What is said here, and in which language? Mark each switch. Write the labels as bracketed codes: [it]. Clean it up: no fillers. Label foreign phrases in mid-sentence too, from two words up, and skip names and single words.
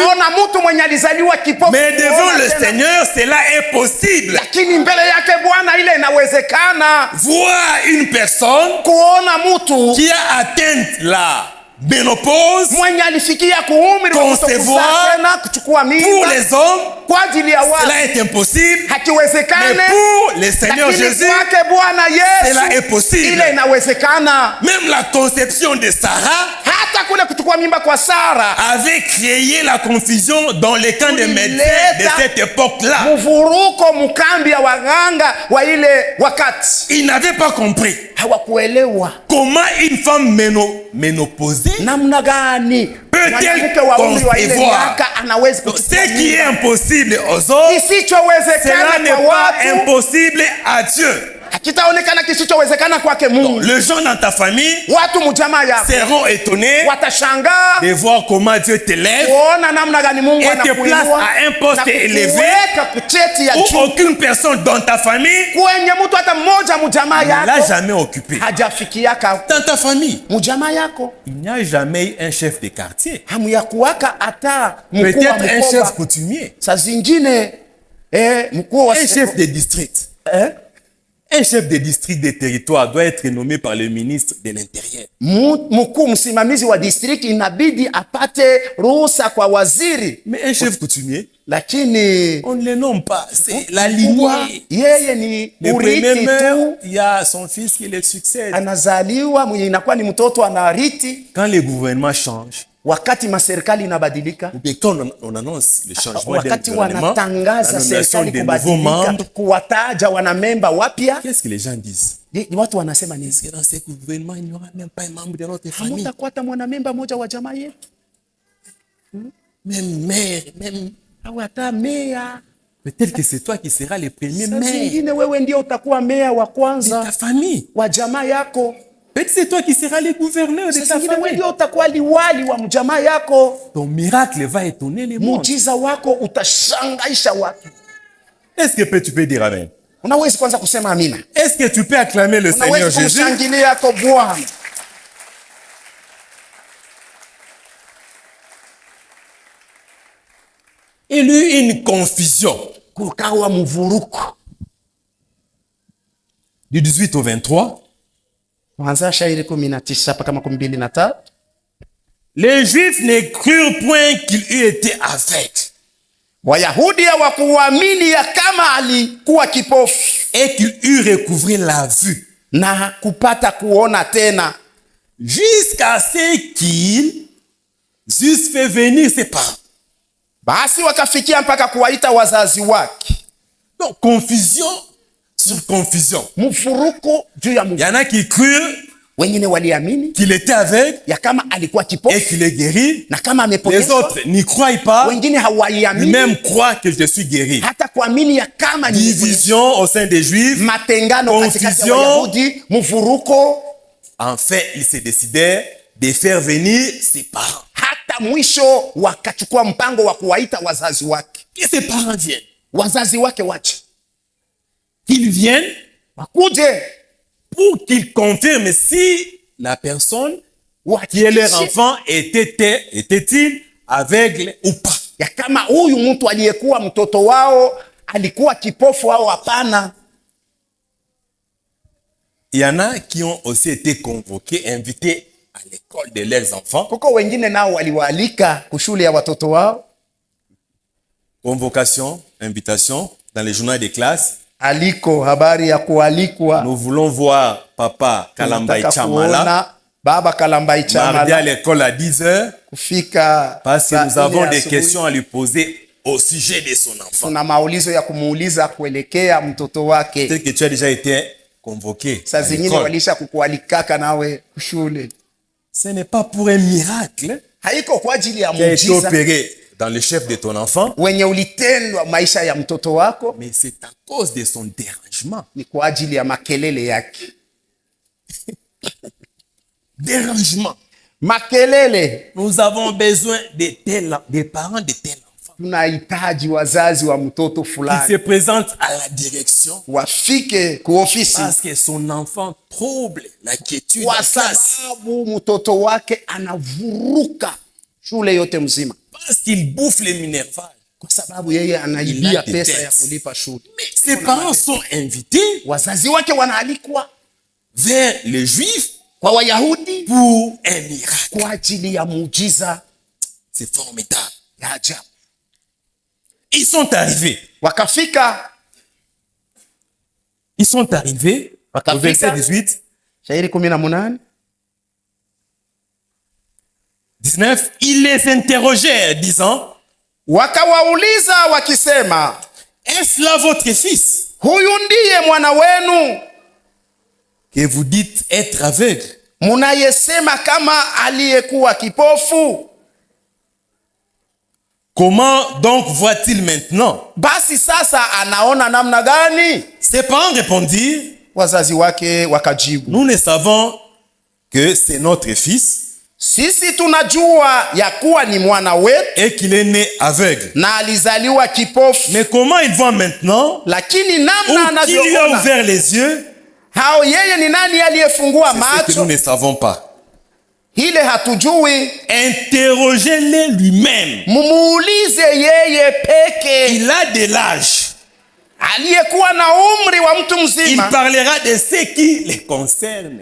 [sw] ona mtu mwenye alizaliwa kipofu, [fr] mais devant [sw] kuona [fr] le [sw] tena. [fr] Seigneur, cela est possible. [sw] Lakini mbele yake Bwana ile inawezekana. [fr] Voir une personne [sw] Kuona mtu [fr] qui a atteint la ménopause, [sw] mwenye alifikia kuumri wa [fr] Concevoir [sw] kutokuzaa tena, kuchukua [fr] pour [sw] mimba [fr] les hommes, [sw] kwa ajili ya watu [fr] cela est impossible. Mais [sw] hakiwezekane, [fr] pour le Seigneur lakini Jésus, [sw] kwake Bwana [fr] cela est [sw] Yesu [fr] possible. [sw] ile inawezekana. [fr] Même la conception de Sarah, [sw] Hata hata kule kuchukua mimba kwa Sara [fr] avait créé la confusion dans les camps des médecins de cette époque-là. [sw] mvuruko mkambi ya waganga wa ile wakati. [fr] Ils n'avaient pas compris [sw] Hawakuelewa [fr] comment une femme ménopausée [sw] namna gani [fr] peut-elle [sw] mwanamke wa umri wa ile [fr] concevoir. [sw] miaka anaweza kuchukua [fr] Ce qui est [sw] mimba. [fr] impossible aux hommes, cela [sw] Isichowezekana [fr] n'est [sw] kwa [fr] pas [sw] watu [fr] impossible à Dieu. [sw] hakitaonekana kisichowezekana kwake Mungu. [fr] Les gens dans ta famille [sw] Watu mjamaa yako [fr] seront étonnés [sw] watashangaa [fr] de voir comment Dieu t'élève, [sw] kuona namna gani Mungu [fr] et te place [sw] anakuinua [fr] à un poste [sw] na [fr] élevé [sw] kukuweka kucheti ya [fr] où [sw] juu [fr] aucune personne dans ta famille [sw] kwenye mtu hata mmoja mjamaa [fr] ne l'a [sw] yako [fr] jamais occupé. [sw] hajafikiaka. [fr] Dans ta famille, [sw] Mjamaa yako [fr] il n'y a jamais eu un chef de quartier. [sw] hamu ya kuwaka hata mkuu wa [fr] Peut-être un chef [sw] mkoba, [fr] coutumier, [sw] saa zingine mkuu wa [fr] un chef de district. Un chef de district de territoire doit être nommé par le ministre de l'Intérieur. [sw] mkuu msimamizi wa district inabidi apate ruhusa kwa waziri, [fr] Mais un chef coutumier, [sw] lakini [fr] on ne le nomme pas. C'est la [sw] mkubwa, [fr] lignée. [sw] yeye ni [fr] Le premier [sw] urithi [fr] meurt, [sw] tu, [fr] il y a son fils qui le succède. [sw] anazaliwa mwenye inakuwa ni mtoto anariti. [fr] Quand le gouvernement change, [sw] Wakati maserikali inabadilika, [fr] ou bien quand on annonce le changement d'un [sw] wakati [fr] gouvernement, la [sw] wanatangaza [fr] nomination [sw] serikali [fr] des nouveaux [sw] kubadilika, [fr] membres, [sw] kuwataja wanamemba wapya, [fr] qu'est-ce que les gens disent? [sw] watu wanasema nini? [fr] Parce que dans ce gouvernement, il n'y aura même pas un membre de notre famille. [sw] Hamutakwata mwanamemba moja wa jamaa yetu, [fr] Même maire, même... [sw] au hata meya. [fr] Peut-être que c'est toi qui seras le premier [sw] Saa [fr] maire [sw] zingine wewe ndio utakuwa meya wa [fr] de ta [sw] kwanza [fr] famille. [sw] wa jamaa yako. [fr] Peut-être c'est toi qui seras le gouverneur de [sw] Saa [fr] ta [sw] zingine wewe [fr] famille. [sw] ndio utakuwa liwali wa mjamaa yako. [fr] Ton miracle va étonner les mondes. [sw] Muujiza wako utashangaisha watu. [fr] Est-ce que tu peux dire amen? [sw] Unaweza kwanza kusema amina? [fr] Est-ce que tu peux acclamer le Seigneur [sw] Unaweza [fr] Jésus? [sw] kumshangilia kwa Bwana? [fr] Il y eut une confusion. [sw] Kukawa mvuruko. [fr] Du 18 au 23, [sw] Kuanzia shairi 19 mpaka 23. [fr] les Juifs ne crurent point qu'il eût été aveugle [sw] Wayahudi hawakuamini ya kama alikuwa kipofu [fr] et qu'il eût recouvré la vue [sw] na kupata kuona tena, [fr] jusqu'à ce qu'ils eussent fait venir ses parents. [sw] basi wakafikia mpaka kuwaita wazazi wake. [fr] Donc, confusion sur confusion. [sw] Mfuruko juu ya [fr] Il y en a qui crurent [sw] wengine waliamini [fr] qu'il était aveugle [sw] ya kama alikuwa [fr] et [sw] kipofu [fr] qu'il est guéri. [sw] na kama [fr] Les [sw] ameponyeshwa. [fr] autres n'y croient pas. [sw] Wengine hawaiamini [fr] Ils-mêmes croient que je suis guéri. [sw] hata kuamini ya kama ni [fr] Division au sein des Juifs. [sw] matengano katikati ya [fr] Confusion. [sw] Wayahudi, mfuruko. [fr] Enfin, ils se décidèrent de faire venir ses parents. [sw] Hata mwisho wakachukua mpango wa kuwaita wazazi wake. [fr] Que ses parents viennent. [sw] Wazazi wake wache [fr] Qu'ils viennent [sw] wakuje [fr] pour qu'ils confirment si la personne qui est leur enfant était-il aveugle ou pas. [sw] ya kama huyu mtu aliyekuwa mtoto wao alikuwa kipofu au hapana. [fr] Il y en a qui ont aussi été convoqués, invités à l'école de leurs enfants. [sw] Kuko wengine nao waliwaalika kushule ya watoto wao. [fr] Convocation, invitation dans les journaux de classe. [sw] Aliko, habari ya kualikwa. [fr] Nous voulons voir Papa Kalambai Tunataka Chamala [sw] kuona Baba Kalambai [fr] mardi à [sw] Chamala [fr] l'école à 10h [sw] kufika [fr] parce que [sw] saa [fr] nous avons [sw] nne [fr] des [sw] asubuhi. [fr] questions à lui poser au sujet de son enfant. [sw] Tuna maulizo ya kumuuliza kuelekea mtoto wake. [fr] Peut-être que tu as déjà été convoqué [sw] Saa [fr] à [sw] zingine [fr] l'école. [sw] walisha kukualikaka nawe kushule. [fr] Ce n'est pas pour un miracle [sw] Haiko kwa ajili ya [fr] qui a été [sw] muujiza [fr] opéré dans le chef de ton enfant, [sw] wenye ulitendwa maisha ya mtoto wako, [fr] mais c'est à cause de son dérangement. [sw] ni kwa ajili ya makelele yake. [fr] Dérangement. [sw] Makelele. [fr] Nous avons besoin des parents de tel enfant [sw] Tunahitaji wazazi wa mtoto [fr] qui se [sw] fulani [fr] présentent à la direction [sw] wafike kuofisi [fr] parce que son enfant trouble la quiétude [sw] kwa [fr] en classe, [sw] sababu mtoto wake anavuruka shule yote mzima, [fr] parce qu'il bouffe les minervales. [sw] kwa sababu yeye [fr] Il a [sw] anaibia [fr] des [sw] pesa [fr] dettes. [sw] ya kulipa shule. [fr] Mais ses parents sont invités [sw] Wazazi wake wanaalikwa [fr] vers les Juifs [sw] kwa Wayahudi [fr] pour un miracle. [sw] kwa ajili ya muujiza [fr] C'est formidable. [sw] ya ajabu. [fr] Ils sont arrivés. [sw] Wakafika [fr] Ils sont arrivés au verset [sw] Wakafika. [fr] 18. [sw] shairi 18 [fr] 19, ils les interrogèrent, disant, [sw] wakawauliza wakisema, [fr] est-ce là votre fils [sw] huyu ndiye mwana wenu [fr] que vous dites être aveugle? [sw] munayesema kama aliyekuwa kipofu? [fr] Comment donc voit-il maintenant? [sw] Basi sasa anaona namna gani? [fr] Ses parents répondirent, [sw] Wazazi wake wakajibu, [fr] nous ne savons que c'est notre fils [sw] sisi tunajua ya kuwa ni mwana wetu [fr] et qu'il est né aveugle. [sw] na alizaliwa kipofu, [fr] Mais comment il voit maintenant? [sw] lakini [fr] Ou [sw] namna [fr] qui lui a [sw] anavyoona, [fr] ouvert les yeux? [sw] hao yeye ni nani aliyefungua [fr] C'est ce que nous [sw] macho? [fr] ne savons pas. [sw] Ile hatujui. [fr] Interrogez-le lui-même. [sw] Mumuulize yeye peke, [fr] Il a de l'âge. [sw] aliyekuwa na umri wa mtu [fr] Il [sw] mzima, [fr] parlera de ce qui les concerne.